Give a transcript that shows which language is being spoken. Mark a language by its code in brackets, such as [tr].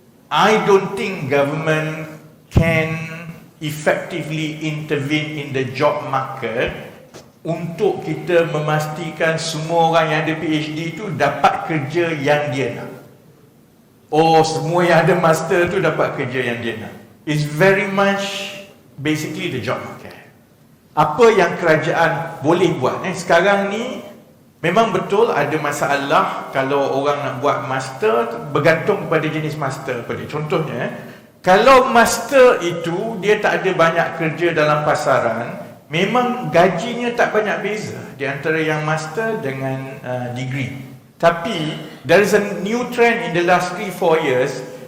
[en] I don't think government can effectively intervene in the job market [ms] untuk kita memastikan semua orang yang ada PhD tu dapat kerja yang dia nak. Oh, semua yang ada master tu dapat kerja yang dia nak. [en] It's very much basically the job market. [ms] Apa yang kerajaan boleh buat? Sekarang ni memang betul ada masalah kalau orang nak buat master, bergantung kepada jenis master. Contohnya, kalau master itu dia tak ada banyak kerja dalam pasaran, memang gajinya tak banyak beza di antara yang master dengan degree. [en] Tapi there is a new trend in the last 3-4 years.